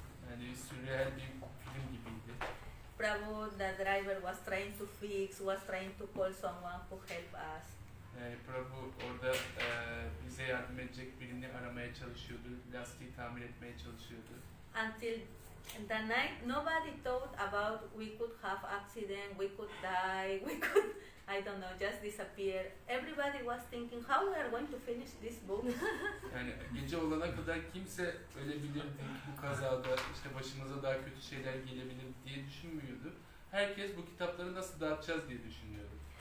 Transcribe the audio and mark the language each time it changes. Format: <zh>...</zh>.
<tr>Yani sürreal bir film gibiydi.</tr> <en>Prabhu, the driver, was trying to fix, was trying to call someone who help us.</en> <tr>Yani Prabhu orada bize yardım edecek birini aramaya çalışıyordu. Lastiği tamir etmeye çalışıyordu.</tr> <en>Until the night, nobody thought about we could have accident, we could die, we could, I don't know, just disappear. Everybody was thinking how we are going to finish this book.</en> <tr>Yani gece olana kadar kimse ölebilirdi, bu kazada işte başımıza daha kötü şeyler gelebilir diye düşünmüyordu. Herkes bu kitapları nasıl dağıtacağız diye düşünüyordu.</tr>